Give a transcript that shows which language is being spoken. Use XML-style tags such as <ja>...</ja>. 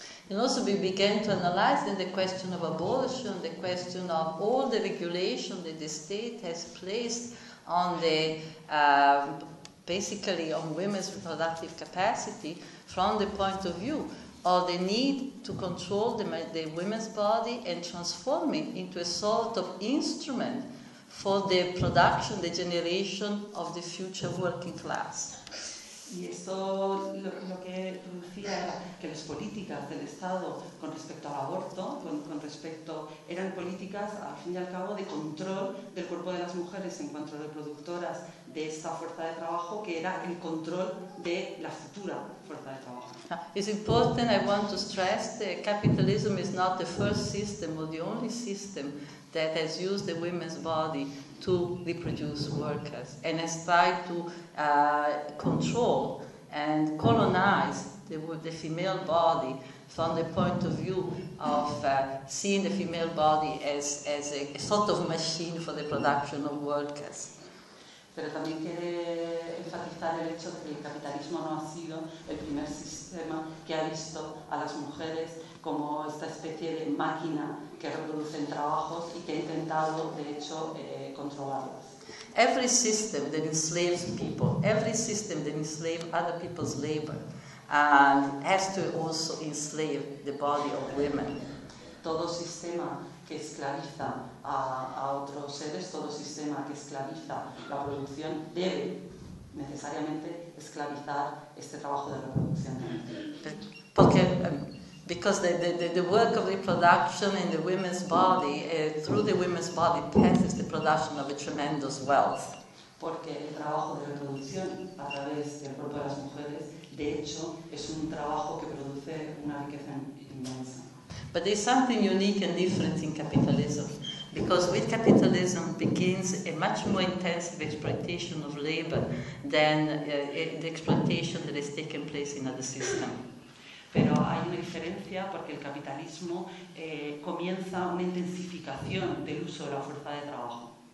<en>And also we began to analyze then the question of abolition, the question of all the regulation that the state has placed on the, basically on women's reproductive capacity from the point of view of the need to control the women's body and transform it into a sort of instrument for the production, the generation of the future working class.</en> <es>Y esto lo que producía era que las políticas del Estado con respecto al aborto, con respecto, eran políticas, al fin y al cabo, de control del cuerpo de las mujeres en cuanto a reproductoras de esta fuerza de trabajo, que era el control de la futura fuerza de trabajo.</es> <en>It's important, I want to stress, that capitalism is not the first system or the only system that has used the women's body to reproduce workers and has tried to control and colonize the female body from the point of view of seeing the female body as a sort of machine for the production of workers.</en> <es>Pero también quiere enfatizar el hecho de que el capitalismo no ha sido el primer sistema que ha visto a las mujeres como esta especie de máquina que reproducen trabajos y que ha intentado, de hecho, controlarlas.</es> <en>Every system that enslaves people, every system that enslaves other people's labor, has to also enslave the body of women.</en> <es>Todo sistema que esclaviza a otros seres, todo sistema que esclaviza la producción, debe necesariamente esclavizar este trabajo de reproducción. Porque,</es> <en>because the work of reproduction in the women's body, through the women's body, passes the production of a tremendous wealth.</en> <es>Porque el trabajo de reproducción a través del cuerpo de las mujeres, de hecho, es un trabajo que produce una riqueza inmensa.</es> <en>But there's something unique and different in capitalism, because with capitalism begins a much more intensive exploitation of labor than the exploitation that has taken place in other systems.</en> <es>Pero hay una diferencia porque el capitalismo comienza una intensificación del uso de la fuerza de trabajo.</es>